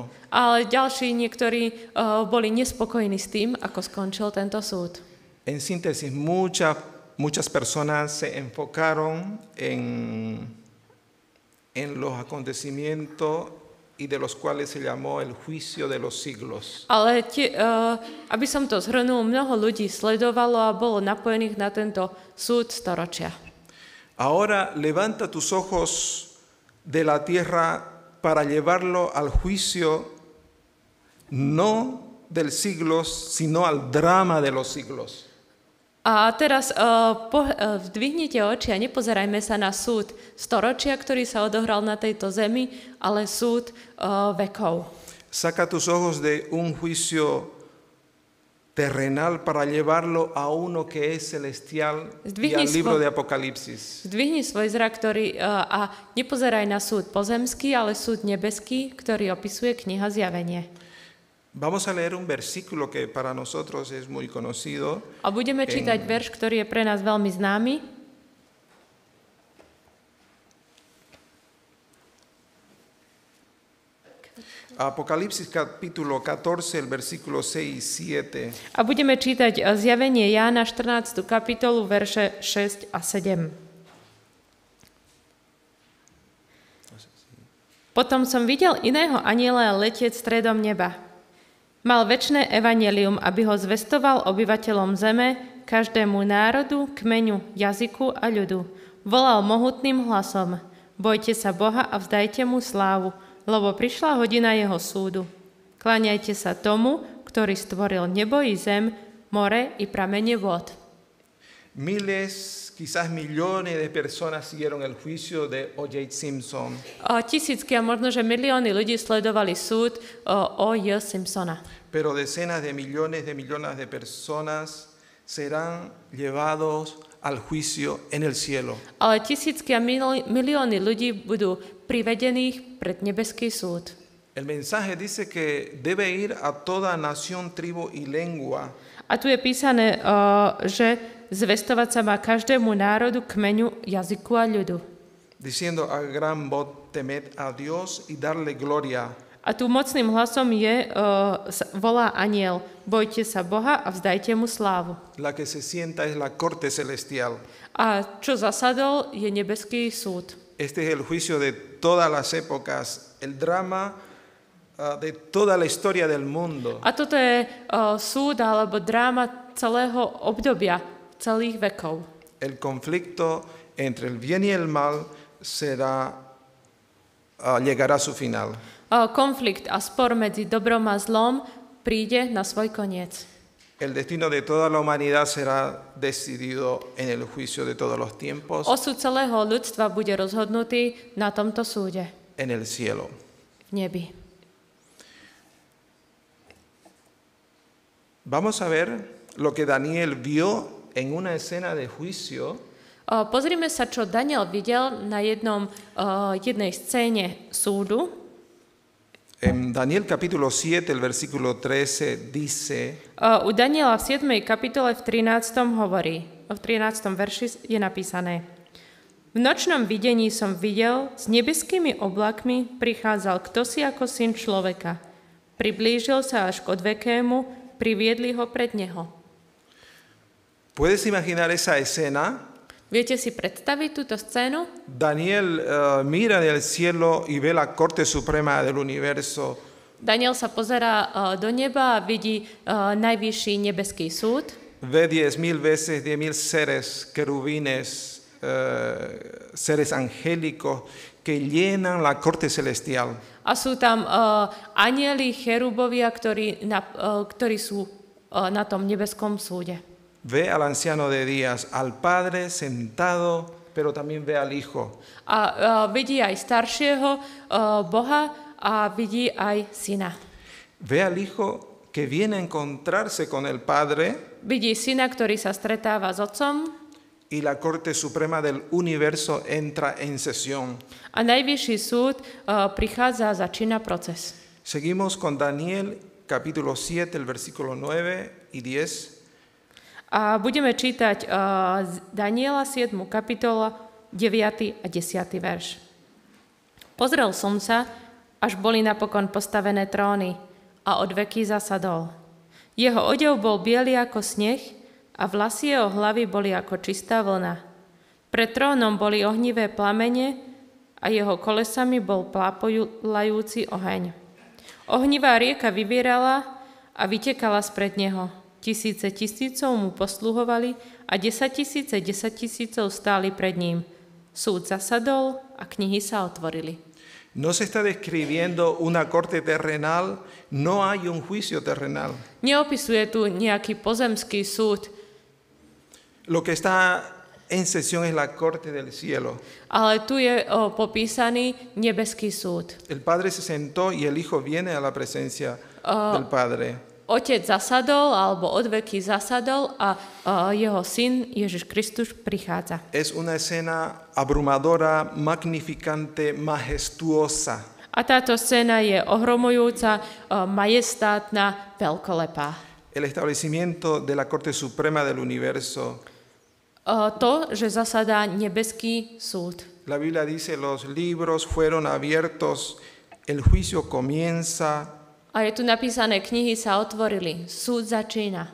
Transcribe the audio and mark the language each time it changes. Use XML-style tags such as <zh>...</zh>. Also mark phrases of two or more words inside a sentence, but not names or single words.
<sk>Ale ďalší niektorí boli nespokojní s tým, ako skončil tento súd.</sk> <es>En síntesis, muchas personas se enfocaron en los acontecimientos y de los cuales se llamó el juicio de los siglos.</es> <sk>Ale aby som to zhrnul, mnoho ľudí sledovalo a bolo napojených na tento súd storočia.</sk> <es>Ahora levanta tus ojos de la tierra para llevarlo al juicio no del siglos, sino al drama de los siglos.</es> <sk>A teraz zdvihnite oči a nepozerajme sa na súd storočia, ktorý sa odohral na tejto zemi, ale súd vekov.</sk> <es>Saca tus ojos de un juicio terrenal para llevarlo a uno que es celestial y al libro de Apocalipsis.</es> <sk>Zdvihni svoj zrak, a nepozeraj na súd pozemský, ale súd nebeský, ktorý opisuje kniha Zjavenie.</sk> <es>Vamos a leer un versículo que para nosotros es muy conocido.</es> <sk>A budeme čítať verš, ktorý je pre nás veľmi známy.</sk> <es>Apocalipsis capítulo 14, el versículo 6 y 7.</es> <sk>A budeme čítať Zjavenie Jána 14. kapitolu, verše 6 a 7. Potom som videl iného anjela letieť stredom neba. Mal večné evanjelium, aby ho zvestoval obyvateľom zeme, každému národu, kmeňu, jazyku a ľudu. Volal mohutným hlasom: Bojte sa Boha a vzdajte mu slávu, lebo prišla hodina jeho súdu. Kláňajte sa tomu, ktorý stvoril nebo i zem, more i pramene vod.</sk> <es>Miles, quizás millones de personas siguieron el juicio de O.J. Simpson.</es> <sk>Tisícky a možno, že milióny ľudí sledovali súd O.J. Simpsona.</sk> <es>Pero decenas de millones de personas serán llevados al juicio en el cielo.</es> <sk>Ale tisícky a milióny ľudí budú privedených pred nebeský súd.</sk> <es>El mensaje dice que debe ir a toda nación, tribu y lengua.</es> <sk>A tu je písané, že zvestovať sa má každému národu, kmeňu, jazyku a ľudu.</sk> <es>Diciendo a gran voz, temed a Dios y darle gloria.</es> <sk>A tu mocným hlasom volá anjel: Bojte sa Boha a vzdajte mu slávu.</sk> <es>La que se sienta es la corte celestial.</es> <sk>A čo zasadol, je nebeský súd.</sk> <es>Este es el juicio de todas las épocas, el drama de toda la historia del mundo.</es> <sk>A toto je súd alebo dráma celého obdobia, celých vekov.</sk> <es>El conflicto entre el bien y el mal llegará a su final.</es> <sk>Konflikt a spor medzi dobrom a zlom príde na svoj koniec.</sk> <es>El destino de toda la humanidad será decidido en el juicio de todos los tiempos.</es> <sk>Osud celého ľudstva bude rozhodnutý na tomto súde.</sk> <es>En el cielo.</es> <sk>V nebi.</sk> <es>Vamos a ver lo que Daniel vio en una escena de juicio.</es> <sk>Pozrime sa, čo Daniel videl na jednej scéne súdu.</sk> <es>En Daniel capítulo 7, el versículo 13 dice:</es> <sk>U Daniela v 7. kapitole v 13. hovorí, v 13. verši je napísané: V V nočnom videní som videl, s nebeskými oblakmi prichádzal ktosi ako syn človeka. Priblížil sa až k odvekému, priviedli ho pred neho.</sk> <es>¿Puedes imaginar esa escena?</es> <sk>Viete si predstaviť túto scénu?</sk> <es>Daniel mira del cielo y ve la Corte Suprema del Universo.</es> <sk>Daniel sa pozerá do neba a vidí najvyšší nebeský súd.</sk> <es>Ve 10,000 veces 10,000 seres, querubines, seres angélicos que llenan la corte celestial.</es> <sk>A sú tam anjeli, cherubovia, ktorí sú na tom nebeskom súde.</sk> <es>Ve al anciano de días, al Padre sentado, pero también ve al Hijo.</es> <sk>A vidí aj staršieho Boha a vidí aj syna.</sk> <es>Ve al Hijo que viene a encontrarse con el Padre.</es> <sk>Vidí syna, ktorý sa stretáva s otcom.</sk> <es>Y la Corte Suprema del Universo entra en sesión.</es> <sk>A najvyšší súd prichádza a začína proces.</sk> <es>Seguimos con Daniel, capítulo 7, el versículo 9 y 10.</es> <sk>A budeme čítať Daniela 7. kapitola 9. a 10. verš. Pozrel som sa, až boli napokon postavené tróny a odveky zasadol. Jeho odev bol biely ako sneh a vlasy jeho hlavy boli ako čistá vlna. Pred trónom boli ohnivé plamene a jeho kolesami bol plápolajúci oheň. Ohnivá rieka vybierala a vytekala spred neho. Tisíce tisícov mu posluhovali a 10 000 stáli pred ním. Súd zasadol a knihy sa otvorili.</sk> <es>No se está describiendo una corte terrenal, no hay un juicio terrenal.</es> <sk>Neopisuje tu nejaký pozemský súd,</sk> <es>Lo que está en sesión es la corte del cielo.</es> <sk>ale tu je popísaný nebeský súd.</sk> <es>El Padre se sentó y el Hijo viene a la presencia del Padre.</es> <sk>Otec zasadol, alebo odveky zasadol a jeho syn Ježiš Kristus prichádza.</sk> <es>Es una escena abrumadora, magnificante, majestuosa.</es> <sk>A táto scéna je ohromujúca, majestátna, veľkolepá.</sk> <es>El establecimiento de la Corte Suprema del Universo.</es> <sk>To, že zasadá nebeský súd.</sk> <es>La Biblia dice, los libros fueron abiertos, el juicio comienza,</es> <sk>A je tu napísané, knihy sa otvorili, súd začína.</sk>